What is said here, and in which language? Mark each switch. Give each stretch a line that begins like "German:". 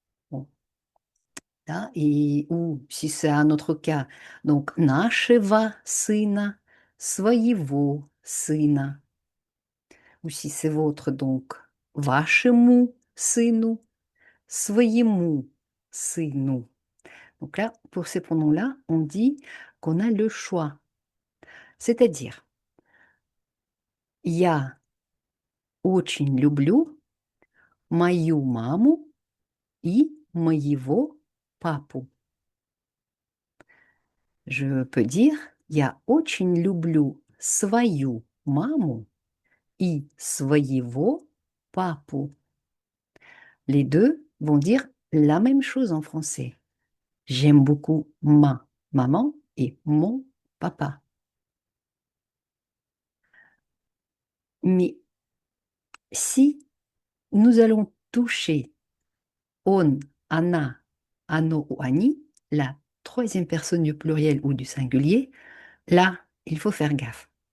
French: Bon, là, et, ou si c'est un autre cas, donc
Russian: нашего сына, своего сына.
French: Ou si c'est votre, donc
Russian: вашему сыну, своему сыну.
French: Donc là, pour ces pronoms-là, on dit qu'on a le choix.
Russian: C'est-à-dire, я очень люблю мою маму и моего папу.
French: Je peux dire,
Russian: я очень люблю свою маму и своего папу.
French: Les deux vont dire la même chose en français. J'aime beaucoup ma maman et mon papa. Mais si nous allons toucher on,
Russian: она, оно
French: ou они, la troisième personne du pluriel ou du singulier, là, il faut faire gaffe.